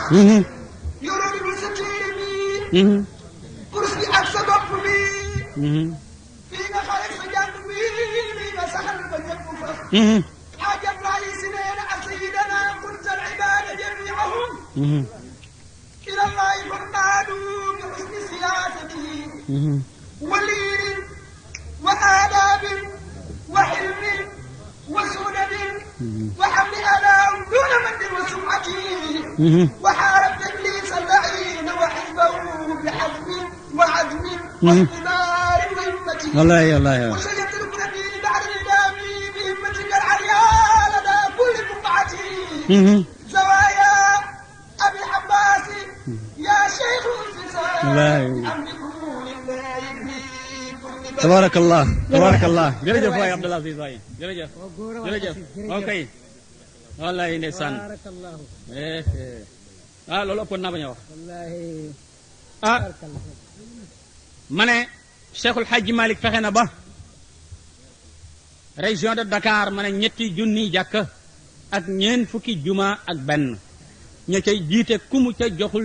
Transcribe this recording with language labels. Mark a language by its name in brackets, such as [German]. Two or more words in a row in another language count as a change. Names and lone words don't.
[Wolof] yoroo di sa téere bi. kurus bi ak sa bopp bi. fii nga xale sa jàng bi lii nga saxal ba ñëpp fa. xaajat laa yi si nee na ak [Arabic] سيدنا كنت العبادة جميعهم. إلى الله فرناد ب حسن سياسة. و بر و آداب و حلم و سؤدد و حمل أذى دون من و سمة. و قرب تجليس الله و حزبه ب حزم و عزم و اقتدار و همة. والله والله وسيتركنا الدين بعد ندامي بهمتك العليا لدى كل بقعة. زوايا أبي العباس يا شيخ الفساد. تبارك الله تبارك الله [Wolof] jërëjëf waay Abdul Aziz waay jërëjëf jërëjëf ok wallahi ndeysaan loolu ëppoon naa bañ a wax ma ne Cheikhul Hadji Malick fexe na ba [French] région de Dakar [Wolof] ma ne ñetti junniy jàkk ak ñeent fukki juma ak benn ña cay jiite ku mu ca joxul